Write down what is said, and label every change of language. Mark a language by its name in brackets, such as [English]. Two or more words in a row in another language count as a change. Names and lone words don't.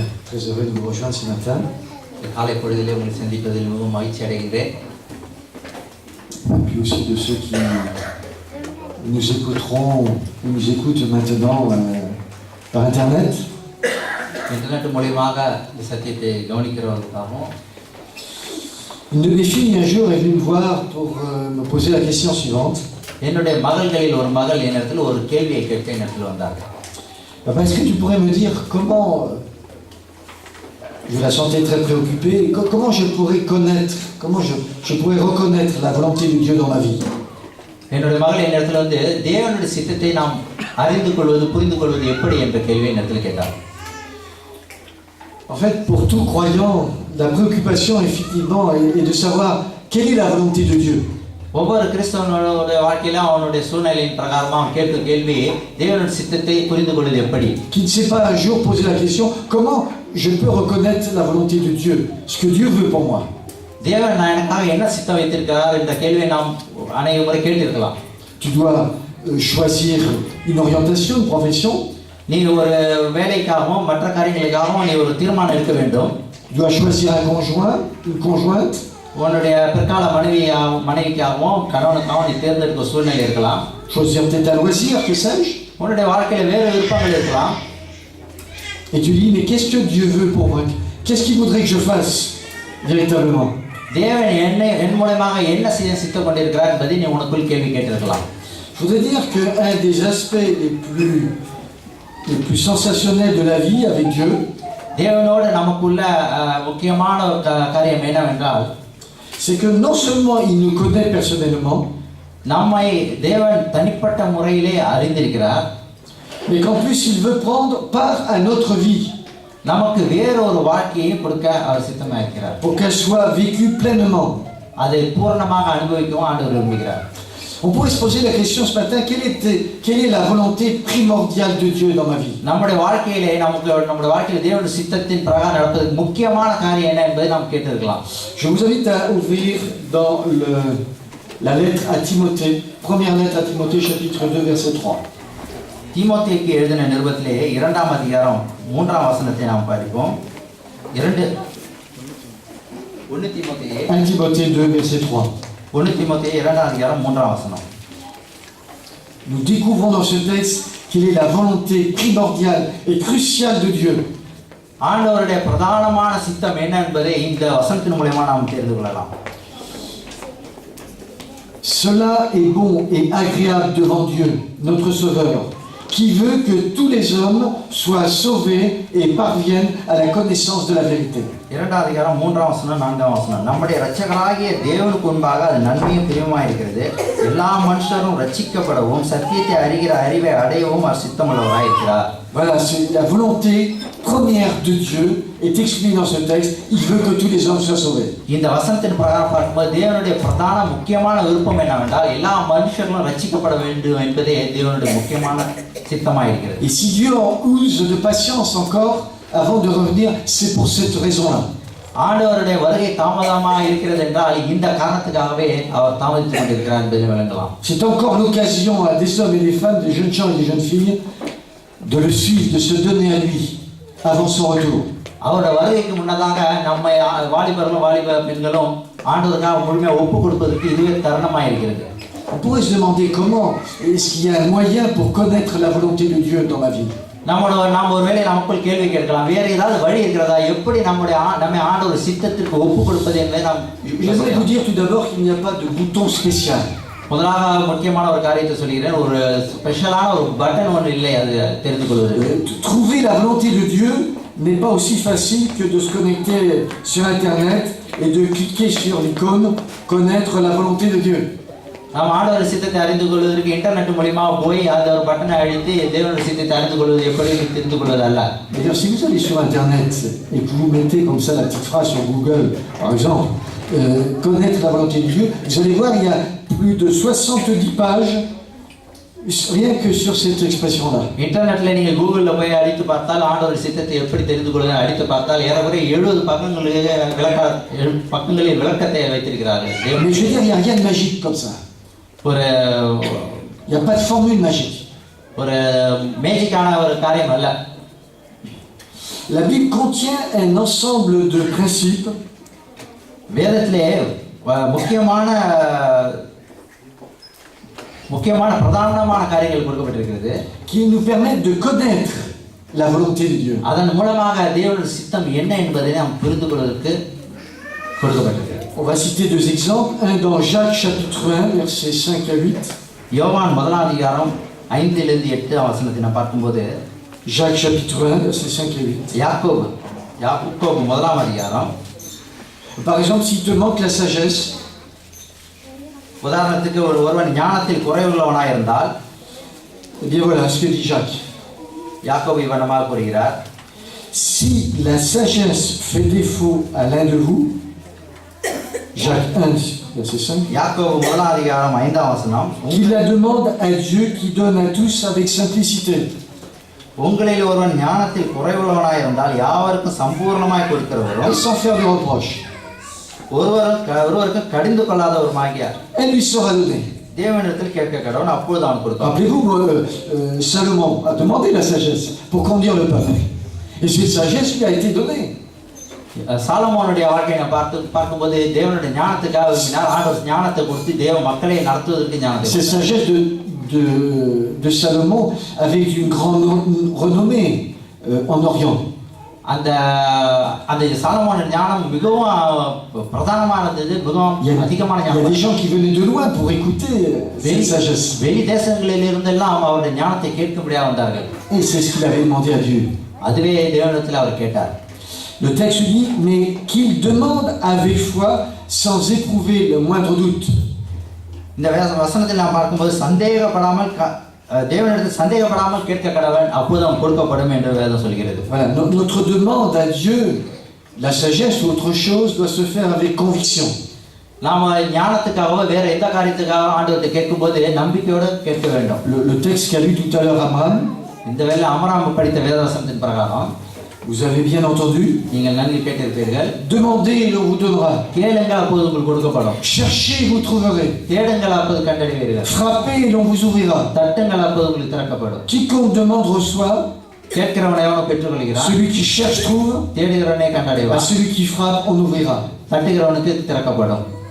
[French] Très heureux de vous rejoindre ce matin. [Tamil] காலை பொழுதிலே உங்களை சந்திப்பதில் மிகவும் மகிழ்ச்சி அடைகிறேன். [French] Et puis aussi de ceux qui nous écouteront ou nous écoutent maintenant par Internet. [Tamil] இன்டர்நெட் மூலமாக இந்த சத்தியத்தை கவனிக்கிறவர்களுக்காகவும் [French] Une de mes filles un jour est venue me voir pour me poser la question suivante. [Tamil] என்னுடைய மகள்களில் ஒரு மகள் என்னிடத்தில் ஒரு கேள்வியை கேட்க என்னிடத்தில் வந்தார்கள். [French] Papa, est-ce que tu pourrais me dire comment je la sentais très préoccupée, comment je pourrais connaître, comment je pourrais reconnaître la volonté de Dieu dans ma vie? [Tamil] என்னுடைய மகள் என்னிடத்தில் வந்து தேவனுடைய சித்தத்தை நாம் அறிந்து கொள்வது புரிந்து கொள்வது எப்படி என்ற கேள்வியை என்னிடத்தில் கேட்டார். [French] En fait, pour tout croyant, la préoccupation effectivement est de savoir quelle est la volonté de Dieu. [Tamil] ஒவ்வொரு கிறிஸ்தவனுடைய வாழ்க்கையில அவனுடைய சூழ்நிலையின் பிரகாரமாக அவன் கேட்கிற கேள்வி தேவனுடைய சித்தத்தை புரிந்து கொள்வது எப்படி. [French] Qui ne sait pas un jour poser la question comment je peux reconnaître la volonté de Dieu, ce que Dieu veut pour moi. [Tamil] தேவன் எனக்காக என்ன சித்தம் வைத்திருக்கிறார் என்ற கேள்வியை நாம் அநேக முறை கேட்டிருக்கலாம். [French] Tu dois choisir une orientation, une profession. [Tamil] நீ ஒரு வேலைக்காகவும் மற்ற காரியங்களுக்காகவும் நீ ஒரு தீர்மானம் எடுக்க வேண்டும். [French] Tu dois choisir un conjoint, une conjointe. [Tamil] உன்னுடைய பிற்கால மனைவிக்காகவும் கணவனுக்காகவும் நீ தேர்ந்தெடுக்க சூழ்நிலை இருக்கலாம். [French] Choisir peut-être un loisir, que sais-je. [Tamil] உன்னுடைய வாழ்க்கையில வேறு விருப்பங்கள் இருக்கலாம். [French] Et tu dis mais qu'est-ce que Dieu veut pour moi? Qu'est-ce qu'il voudrait que je fasse véritablement? [Tamil] தேவன் என் மூலமாக என்ன செய்ய சித்தம் கொண்டிருக்கிறார் என்பதை நீ உனக்குள் கேள்வி கேட்டிருக்கலாம். [French] Je voudrais dire que un des aspects les plus sensationnels de la vie avec Dieu, [Tamil] தேவனோடு நமக்குள்ள முக்கியமான காரியம் என்னவென்றால் [French] c'est que non seulement il nous connaît personnellement, [Tamil] நம்மை தேவன் தனிப்பட்ட முறையிலே அறிந்திருக்கிறார், [French] mais qu'en plus il veut prendre part à notre vie, [Tamil] நமக்கு வேற ஒரு வாழ்க்கையை கொடுக்க அவர் சித்தமா இருக்கிறார். [French] pour qu'elle soit vécue pleinement. [Tamil] அதை பூரணமாக அனுபவிக்கவும் ஆண்டவர் விரும்புகிறார். [French] On pourrait se poser la question ce matin, quelle est la volonté primordiale de Dieu dans ma vie? [Tamil] நம்முடைய வாழ்க்கையிலே நம்முடைய வாழ்க்கையில தேவனுடைய சித்தத்தின் பிரகாரம் நடப்பதற்கு முக்கியமான காரியம் என்ன என்பதை நாம் கேட்டிருக்கலாம். [French] Je vous invite à ouvrir dans la lettre à Timothée, première lettre à Timothée, chapitre 2, verset 3. [Tamil] தீமோத்தேயுக்கு எழுதின நிருபத்திலே 2ஆம் அதிகாரம் 3ஆம் வசனத்தை நாம் படிப்போம். 1 தீமோத்தேயு [French] 2, verset 3. [Tamil] 1 தீமோத்தேயு 2ஆம் அதிகாரம் 3ஆம் வசனம். [French] Nous découvrons dans ce texte quelle est la volonté primordiale et cruciale de Dieu. [Tamil] ஆண்டவருடைய பிரதானமான சித்தம் என்ன என்பதை இந்த வசனத்தின் மூலமா நாம் தெரிந்து கொள்ளலாம். [French] Cela est bon et agréable devant Dieu, notre Sauveur, qui veut que tous les hommes soient sauvés et parviennent à la connaissance de la vérité. [Tamil] 2ஆம் அதிகாரம் 3ஆம் வசனம் 4ஆம் வசனம். நம்முடைய இரட்சகராகிய தேவனுக்கு முன்பாக அது நன்மையும் பிரியமாய் இருக்கிறது. எல்லா மனுஷரும் ரட்சிக்கப்படவும் சத்தியத்தை அறிகிற அறிவை அடையவும் அவர் சித்தமுள்ளவராய் இருக்கிறார். [French] Voilà, c'est la volonté première de Dieu est exprimée dans ce texte. Il veut que tous les hommes soient sauvés. [Tamil] இந்த வசனத்தின் பிரகாரம் பார்க்கும்போது தேவனுடைய பிரதான முக்கியமான விருப்பம் என்னவென்றால் எல்லா மனுஷர்களும் ரட்சிக்கப்பட வேண்டும் என்பதே தேவனுடைய முக்கியமான சித்தமாய் இருக்கிறது. [French] Et si Dieu en use de patience encore avant de revenir, c'est pour cette raison-là. [Tamil] ஆண்டவருடைய வருகை தாமதமாக இருக்கிறது என்றால் இந்த காரணத்துக்காகவே அவர் தாமதித்துக் கொண்டிருக்கிறார் என்பதை விளங்கலாம். [French] C'est encore l'occasion à des hommes et des femmes, des jeunes gens et des jeunes filles, de le suivre, de se donner à lui avant son retour. [Tamil] அவருடைய வருகைக்கு முன்னதாக நம்மை வாலிபர்களும் வாலிப பெண்களும் ஆண்டவருக்காக முழுமையாக ஒப்பு கொடுப்பதற்கு இதுவே தருணமாக இருக்கிறது. [French] On pourrait se demander comment est-ce qu'il y a un moyen pour connaître la volonté de Dieu dans ma vie. [Tamil] நாம் ஒருவேளை நமக்குள் கேள்வி கேட்கலாம், வேற ஏதாவது வழி இருக்கிறதா, எப்படி நம்மை ஆண்டவர் சித்தத்திற்கு ஒப்பு கொடுப்பது என்பதை நாம். [French] J'aimerais vous dire tout d'abord qu'il n'y a pas de bouton spécial. [Tamil] முதலாக முக்கியமான ஒரு காரியத்தை சொல்கிறேன், ஒரு ஸ்பெஷலான ஒரு பட்டன் ஒன்று இல்லை அது தெரிந்து கொள்வது. [French] Trouver la volonté de Dieu n'est pas aussi facile que de se connecter sur Internet et de cliquer sur l'icône connaître la volonté de Dieu. [Tamil] நாம் ஆண்டவர் சித்தத்தை அறிந்து கொள்வதற்கு இன்டர்நெட் மூலமா போய் அந்த ஒரு பட்டனை அழுத்தி தேவனுடைய சித்தத்தை அறிந்து கொள்வது எப்படி தெரிந்து கொள்வது அல்ல. [French] D'ailleurs, si vous allez sur Internet et que vous mettez comme ça la petite phrase sur Google, par exemple, connaître la volonté de Dieu, vous allez voir, il y a plus de 70 pages rien que sur cette expression-là. [Tamil] இன்டர்நெட்ல நீங்க கூகுள்ல போய் அடித்து பார்த்தால் ஆண்டவர் சித்தத்தை எப்படி தெரிந்து கொள்வது அடித்து பார்த்தால் ஏறக்குறைய 70 பக்கங்களில் விளக்கத்தை வைத்திருக்கிறார்கள். [French] Mais je veux dire, il n'y a rien de magique comme ça. Il n'y a pas de formule magique. [Tamil] ஒரு மேஜிக்கான ஒரு காரியம் அல்ல. [French] La Bible contient un ensemble de principes [Tamil] வேதத்திலே முக்கியமான பிரதானமான காரியங்கள் கொடுக்கப்பட்டிருக்கிறது. [French] qui nous permettent de connaître la volonté de Dieu. [Tamil] அதன் மூலமாக தேவனுடைய சித்தம் என்ன என்பதை நாம் புரிந்து கொள்வதற்கு கொடுக்கப்பட்டிருக்கிறது. [French] On va citer deux exemples, un dans Jacques chapitre 1 versets 5 à 8. [Tamil] யோவான் 1 அதிகாரம் 5 லிருந்து 8 வசனத்தை நாம் பார்க்கும்போது [French] Jacques chapitre 1 versets 5 à 8. [Tamil] யாக்கோபு 1 அதிகாரம். [French] Par exemple, s'il te manque la sagesse, [Tamil] உதாரணத்துக்கு ஒருவன் ஞானத்தில் குறைவுள்ளவனாக இருந்தால், [French] eh bien voilà ce que dit Jacques. [Tamil] யாக்கோபு இவனமாக கூறுகிறார், [French] si la sagesse fait défaut à l'un de vous, Jacques 1 verset 5, [Tamil] யாக்கோபு 1 அதிகாரம் 5 வசனம், [French] qu'il la demande à Dieu qui donne à tous avec simplicité. [Tamil] உங்களில் ஒருவன் ஞானத்தில் குறைவுள்ளவனாக இருந்தால் யாவருக்கும் சம்பூர்ணமாய் கொடுக்கிறவரும் [French] Et sans faire de reproche. [Tamil] ஒருவருக்கு கடிந்து கொள்ளாதவருமாகியார். [French] Elle lui sera donnée. [Tamil] தேவனிடத்தில் கேட்க கடவுள் அப்பொழுது அவன் கொடுப்பான். [French] Rappelez-vous, Salomon a demandé la sagesse pour conduire le peuple. Et cette sagesse lui a été donnée. [Tamil] சாலமோனுடைய வாழ்க்கையை பார்க்கும்போது தேவனுடைய ஞானத்துக்காக விரும்பினார். ஆண்டவர் ஞானத்தை கொடுத்து தேவ மக்களை நடத்துவதற்கு ஞானத்தை. [French] Cette sagesse de Salomon avait une grande renommée en Orient. [Tamil] அந்த சாலமோனின் ஞானம் மிகவும் பிரதானமானது, மிகவும் அதிகமான ஞானம். [French] Il y a des gens qui venaient de loin pour écouter cette sagesse. [Tamil] வெளி தேசங்களில் இருந்தெல்லாம் அவருடைய ஞானத்தை கேட்கும்படியாக வந்தார்கள். [French] Et c'est ce qu'il avait demandé à Dieu. [Tamil] அதுவே தேவனிடத்தில் அவர் கேட்டார். [French] Le texte dit, mais qu'il demande avec foi sans éprouver le moindre doute. [Tamil] இந்த வசனத்தில் நாம் பார்க்கும்போது சந்தேகப்படாமல் தேவனிடத்தில் சந்தேகப்படாமல் கேட்க கடவன், அப்போது அவன் கொடுக்கப்படும் என்று வேதம் சொல்கிறது. [French] Voilà, notre demande à Dieu, la sagesse ou autre chose, doit se faire avec conviction. [Tamil] நாம் ஞானத்துக்காகவோ வேற எந்த காரியத்துக்காக ஆண்டவர்கிட்ட கேட்கும்போது நம்பிக்கையோடு கேட்க வேண்டும். [French] Le texte qu'a lu tout à l'heure Abraham, [Tamil] இந்த வேளை அமராம் படித்த வேதவசனத்தின் பிரகாரம், [French] vous avez bien entendu, [Tamil] நீங்கள் நன்கு கேட்டிருப்பீர்கள், [French] demandez et l'on vous donnera. [Tamil] கேளுங்கள் அப்போது உங்களுக்கு கொடுக்கப்படும். [French] Cherchez et vous trouverez. [Tamil] தேடுங்கள் அப்போது கண்டடைவீர்கள். [French] Frappez et l'on vous ouvrira. [Tamil] தட்டுங்கள் அப்போது உங்களுக்கு திறக்கப்படும். [French] Quiconque demande reçoit. [Tamil] கேட்கிறவனை அவன் பெற்றுக்கொள்கிறான். [French] Celui qui cherche trouve. [Tamil] தேடுகிறவனே [French] À [Tamil] கண்டடைவான். [French] celui qui frappe on ouvrira. [Tamil] தட்டுகிறவனுக்கு திறக்கப்படும்.